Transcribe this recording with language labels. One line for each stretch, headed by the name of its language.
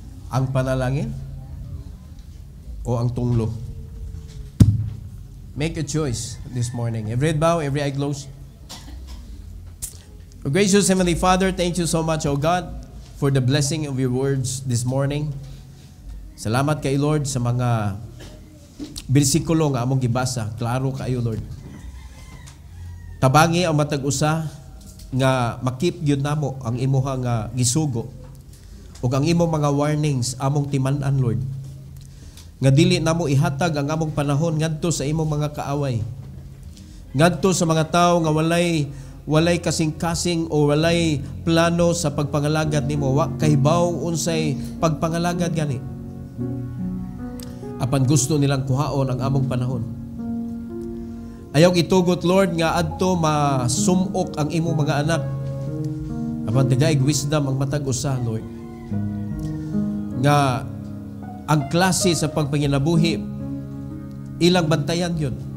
Cebuano: Ang panalangin o ang tunglo?
English: Make a choice this morning. Every head bow, every eye closed. Oh, gracious Heavenly Father, thank you so much, O God, for the blessing of your words this morning.
Cebuano: Salamat kay Lord sa mga bersikulo nga among gibasa. Klaro kayo, Lord. Tabangi ang matag usa nga makip gyud namo ang imuha nga gisugo ug ang imong mga warnings among timan-an, Lord. Nga dili namo ihatag ang among panahon ngadto sa imong mga kaaway. Ngadto sa mga tawo nga walay kasing-kasing o walay plano sa pagpangalagad nimo, wa kahibaw unsay pagpangalagad gani. Apan gusto nilang kuhaon ang among panahon. Ayaw itugot, Lord, nga adto masumok ang imong mga anak. Apan tigaig wisdom ang matag usa, Lord. Nga ang klase sa pagpanginabuhi ilang bantayan yun.